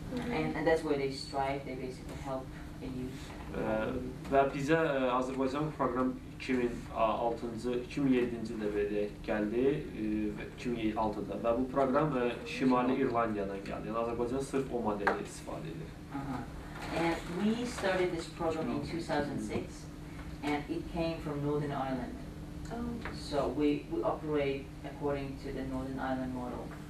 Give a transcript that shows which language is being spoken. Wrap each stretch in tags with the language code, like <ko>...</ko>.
<en>And that's where they strive, they basically help the youth.</en> <az>Və bizə Azərbaycan proqram 2007-ci ildə belə gəldi, 2006-da və bu proqram Şimali İrlandiyadan gəldi. Yəni Azərbaycan sırf o modeli istifadə edir.</az> <en>And we started this program in 2006 and it came from Northern Ireland. So we operate according to the Northern Ireland model.</en>